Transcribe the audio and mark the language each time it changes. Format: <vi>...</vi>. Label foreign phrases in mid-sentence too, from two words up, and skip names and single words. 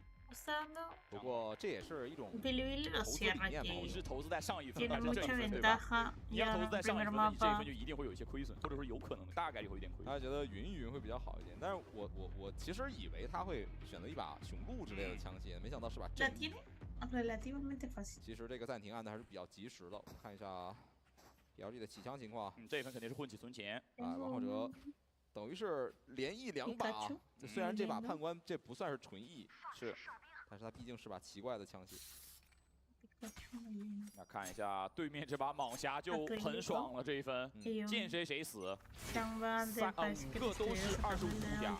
<zh>不过这也是一种</zh> <es>Bilibili lo</es> <zh>投资理</zh> <es>cierra</es> <zh>念吧，我</zh> <es>aquí.</es> <zh>觉得。是投资在上一分，</zh> <es>Tiene</es> <zh>而且这</zh> <es>mucha</es> <zh>一分对吧？</zh> <es>ventaja</es> <zh>你要</zh> <es>ya</es> <zh>投</zh> <es>en</es> <zh>资在</zh> <es>el</es> <zh>上一</zh> <es>primer</es> <zh>分，你这一</zh> <es>mapa.</es> <zh>分就一定会有一些亏损，或者说有可能大概率会有点亏损。大家觉得云云会比较好一点，但是我其实以为他会选择一把雄鹿之类的枪械，没想到是把</zh> <es>La</es> <zh>阵。</zh> <es>tiene relativamente fácil.</es> <zh>其实这个暂停按的还是比较及时的，我们看一下 BLG 的起枪情况。这一分肯定是混起存钱。啊，王浩哲等于是连役2把啊。虽然这把判官这不算是纯役，是，但是他毕竟是把奇怪的枪械。那看一下对面这把蟒侠就很爽了，这一分见谁谁死，5个都是25度甲。</zh>